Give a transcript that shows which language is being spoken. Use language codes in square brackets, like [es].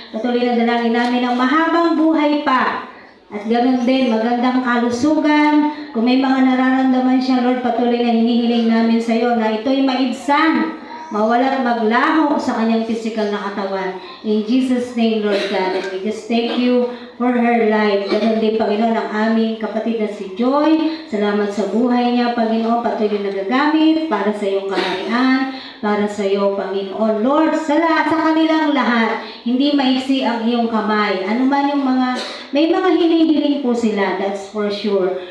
[tl] Patuloy na dalangin namin ng mahabang buhay pa. At ganoon din, magandang kalusugan. Kung may mga nararamdaman siya, Lord, patuloy na hinihiling namin sa iyo na ito'y maibsan, mawala at maglaho sa kanyang physical na katawan. [en] In Jesus' name, Lord God, and we just thank you for her life. [tl] Ganon din, Panginoon, ang aming kapatid na si Joy. Salamat sa buhay niya, Panginoon, patuloy na nagagamit para sa iyong kaharian, para sa iyo, Panginoon. Lord, sa kanilang lahat, hindi maiksi ang iyong kamay. Ano man yung may mga hinihiling po sila, [en] that's for sure.